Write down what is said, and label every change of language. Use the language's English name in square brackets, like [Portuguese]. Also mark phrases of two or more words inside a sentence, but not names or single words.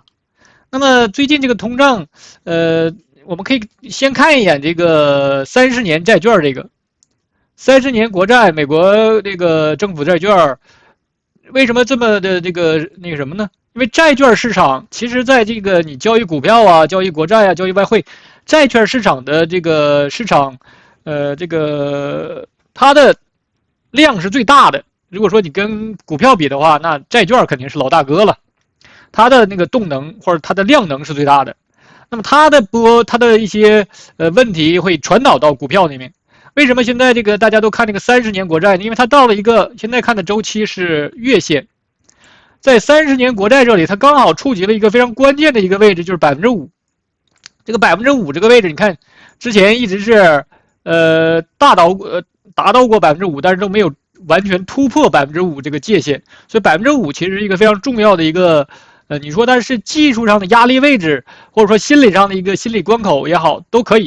[Chinese] 那麼最近這個通脹，我們可以先看一眼這個30年債券，這個30年國債，美國這個政府債券，為什麼這麼的這個那個什麼呢？因為債券市場其實在這個你交易股票啊、交易國債啊、交易外匯，債券市場的這個市場，這個它的量是最大的。如果說你跟股票比的話，那債券肯定是老大哥了，它的那個动能或者它的量能是最大的。那麼它的一些問題會傳導到股票裡面。為什麼現在這個大家都看這個30年國債呢？因為它到了一個現在看的周期是月線，在30年國債這裡，它剛好觸及了一個非常關鍵的一個位置，就是5%。這個5%這個位置，你看之前一直是達到過5%，但是都沒有完全突破5%這個界限，所以5%其實是一個非常重要的一個，你說它是技術上的壓力位置，或者說心理上的一個心理關口也好，都可以。